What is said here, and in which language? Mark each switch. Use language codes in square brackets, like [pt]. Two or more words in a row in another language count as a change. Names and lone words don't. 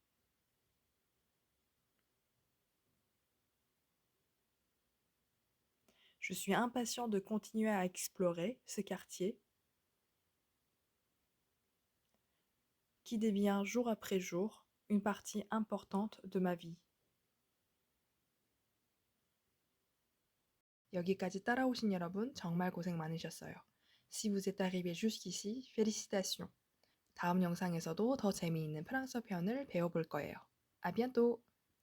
[fr] Je suis impatient de continuer à explorer ce quartier qui devient jour après jour une partie importante de ma vie. [ko] 여기까지 따라오신 여러분 정말 고생 많으셨어요. [fr] Si vous êtes arrivé jusqu'ici, félicitations. [ko] 다음 영상에서도 더 재미있는 프랑스어 표현을 배워볼 거예요. [fr] À bientôt!